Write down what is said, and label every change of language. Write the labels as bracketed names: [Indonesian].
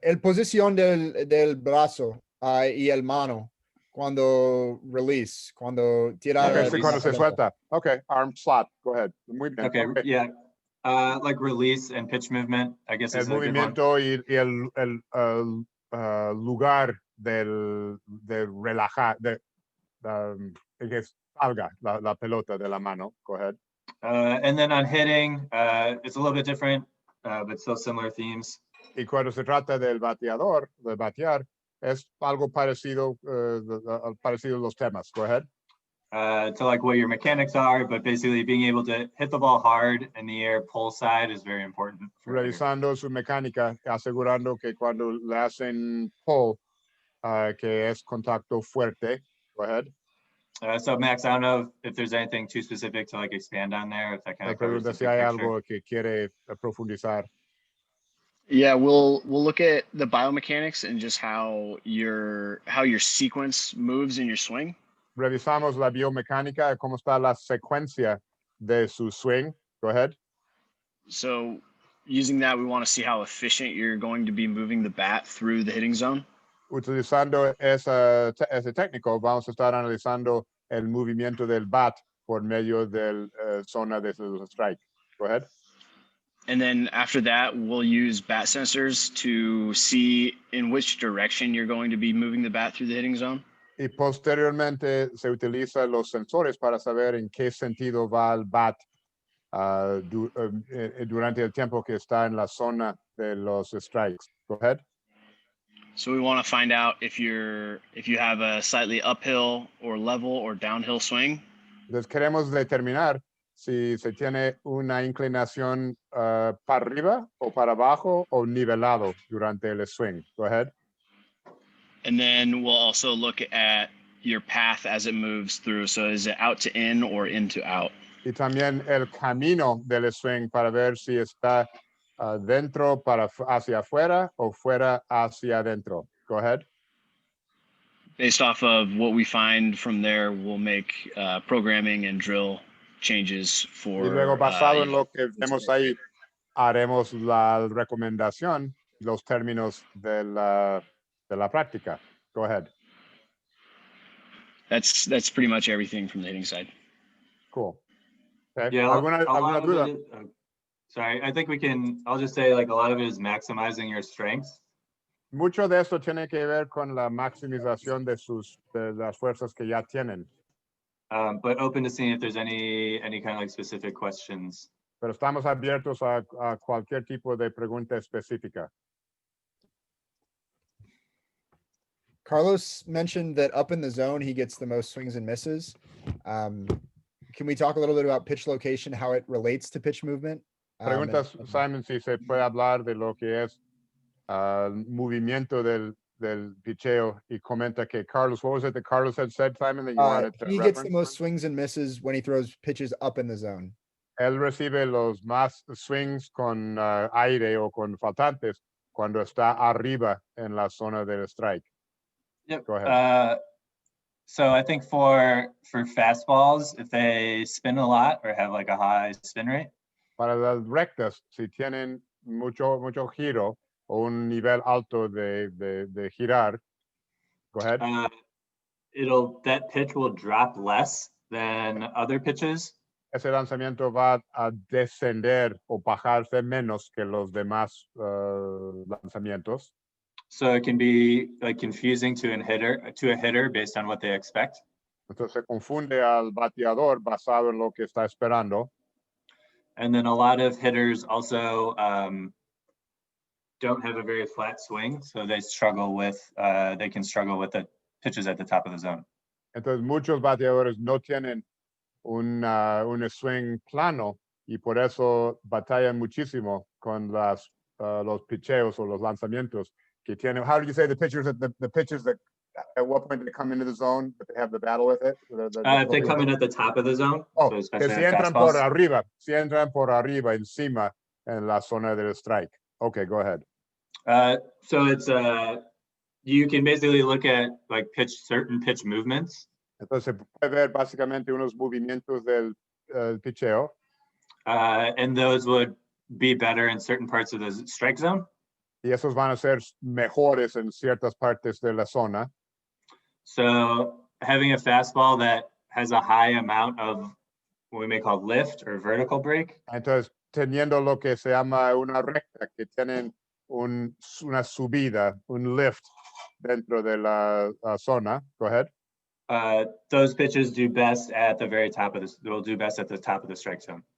[Spanish] El posición del brazo y el mano cuando release, cuando tirar. [English] Okay, Yeah, [Spanish] sí, cuando se suelta. [English] Okay, arm slot. Go ahead. [Spanish] Muy bien. [English] Okay, yeah. Like release and pitch movement, I guess [Spanish] El [English] is a good one. [Spanish] movimiento y el lugar del relajar, de que salga la pelota de la mano. [English] Go ahead. And then on hitting, it's a little bit different, but still similar themes. [Spanish] Y cuando se trata del bateador, de batear, es algo parecido, parecido los temas. [English] Go ahead. To like what your mechanics are, but basically being able to hit the ball hard in the air, pull side is very important. [Spanish] Revisando su mecánica, asegurando que cuando le hacen pull, que es contacto fuerte. [English] Go ahead. So Max, I don't know if there's anything too specific to like expand on there, if that kind of covers the [Spanish] Si hay [English] big [Spanish] algo que quiere profundizar. [English] Yeah, we'll look at the biomechanics and just how your sequence moves in your swing. [Spanish] Revisamos la biomecánica, cómo está la secuencia de su swing. [English] Go ahead. So using that, we want to see how efficient you're going to be moving the bat through the hitting zone. [Spanish] Utilizando ese técnico, vamos a estar analizando el movimiento del bat por medio del zona de su strike. [English] Go ahead. And then after that, we'll use bat sensors to see in which direction you're going to be moving the bat through the hitting zone. [Spanish] Y posteriormente se utilizan los sensores para saber en qué sentido va el bat durante el tiempo que está en la zona de los strikes. [English] Go ahead. So we want to find out if you have a slightly uphill or level or downhill swing. [Spanish] Entonces queremos determinar si se tiene una inclinación para arriba o para abajo o nivelado durante el swing. [English] Go ahead. And then we'll also look at your path as it moves through. So is it out to in or in to out? [Spanish] Y también el camino del swing para ver si está dentro hacia afuera o fuera hacia adentro. [English] Go ahead. Based off of what we find from there, we'll make programming and drill changes for. [Spanish] Y luego basado en lo que vemos ahí, haremos la recomendación, los términos de la práctica. [English] Go ahead. That's pretty much everything from the hitting side. Cool. Okay. Yeah. [Spanish] ¿Alguna duda? [English] Sorry, I think I'll just say like a lot of it is maximizing your strengths. [Spanish] Mucho de esto tiene que ver con la maximización de las fuerzas que ya tienen. [English] But open to seeing if there's any kind of like specific questions. [Spanish] Pero estamos abiertos a cualquier tipo de pregunta específica. [English] Carlos mentioned that up in the zone, he gets the most swings and misses. Can we talk a little bit about pitch location, how it relates to pitch movement? [Spanish] Preguntas, Simon, si se puede hablar de lo que es movimiento del picheo, y comenta que Carlos, [English] what was it that Carlos had said, Simon, that you wanted to he reference? gets the most swings and misses when he throws pitches up in the zone. [Spanish] Él recibe los más swings con aire o con faltantes cuando está arriba en la zona del strike. [English] Yep. Go ahead. So I think for fastballs, if they spin a lot or have like a high spin rate. [Spanish] Para las rectas, si tienen mucho giro o un nivel alto de girar, [English] go ahead. That pitch will drop less than other pitches. [Spanish] Ese lanzamiento va a descender o bajarse menos que los demás lanzamientos. [English] So it can be like confusing to a hitter based on what they expect. [Spanish] Entonces se confunde al bateador basado en lo que está esperando. [English] And then a lot of hitters also don't have a very flat swing, so they struggle with they can struggle with the pitches at the top of the zone. [Spanish] Entonces, muchos bateadores no tienen un swing plano y por eso batallan muchísimo con los picheos o los lanzamientos que tienen. [English] How do you say the pitchers the pitches that at what point they come into the zone, but they have the battle with it? If they come in at the top of the zone, oh, [Spanish] que [English] especially [Spanish] si [English] on [Spanish] entran por [English] fastballs. [Spanish] arriba, si entran por arriba encima en la zona del strike. [English] Okay, go ahead. So it's you can basically look at like certain pitch movements. [Spanish] Entonces se puede ver básicamente unos movimientos del picheo. [English] And those would be better in certain parts of the strike zone. [Spanish] Y esos van a ser mejores en ciertas partes de la zona. [English] So having a fastball that has a high amount of what we may call lift or vertical break. [Spanish] Entonces, teniendo lo que se llama una recta, que tienen una subida, un lift dentro de la zona. [English] Go ahead. Those pitches do best at the very top of this. They'll do best at the top of the strike zone.